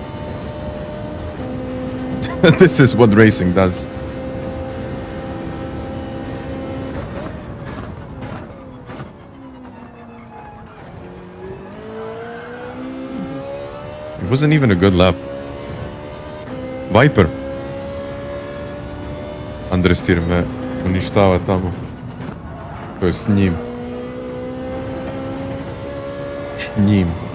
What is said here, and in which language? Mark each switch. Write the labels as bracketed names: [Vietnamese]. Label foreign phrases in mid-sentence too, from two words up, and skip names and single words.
[English] This is what racing does. It wasn't even a good lap. Viper. [Serbian] Andrestir me uništava tamo. To je s njim. S njim.